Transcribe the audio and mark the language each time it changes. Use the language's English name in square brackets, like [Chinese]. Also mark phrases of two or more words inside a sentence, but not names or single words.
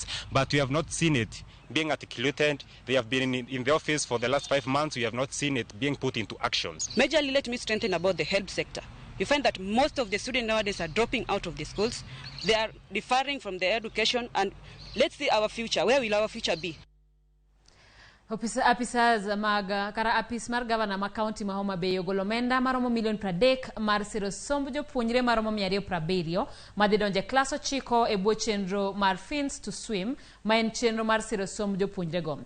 [English] But we have not seen it being articulated. They have been in the office for the last 5 months. We have not seen it being put into actions. Majorly, let me strengthen about the health sector. You find that most of the students nowadays are dropping out of the schools. They are deferring from their education, and let's see our future. Where will our future be? [Luo (Kenya and Tanzania)] Apisas kara apis mar gavana ma county ma Homa Bay ogolo omenda maromo $130 mar siro somb jopuonjre maromo 270 madhi donje klas 9 e bwo chenro mar Fins to Swim ma en chenro mar siro somb jopuonjre go.